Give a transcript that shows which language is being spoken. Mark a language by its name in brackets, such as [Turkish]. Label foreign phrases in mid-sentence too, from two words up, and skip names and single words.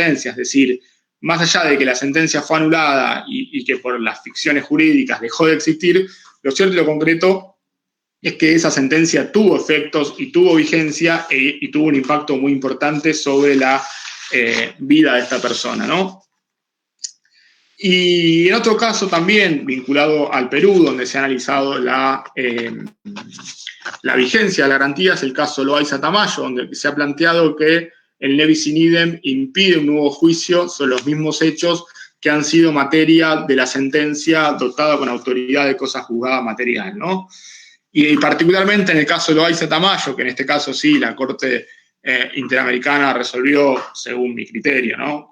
[Spanish] Es decir, más allá de que la sentencia fue anulada y que por las ficciones jurídicas dejó de existir, lo cierto y lo concreto es que esa sentencia tuvo efectos y tuvo vigencia y tuvo un impacto muy importante sobre la vida de esta persona, ¿no? Y en otro caso también, vinculado al Perú, donde se ha analizado la vigencia de la garantía, es el caso Loaiza Tamayo, donde se ha planteado que el [Latin] nebis in idem [Spanish] impide un nuevo juicio sobre los mismos hechos que han sido materia de la sentencia dotada con autoridad de cosa juzgada material, ¿no? Y particularmente en el caso de Loaiza Tamayo, que en este caso sí, la Corte Interamericana resolvió, según mi criterio, ¿no?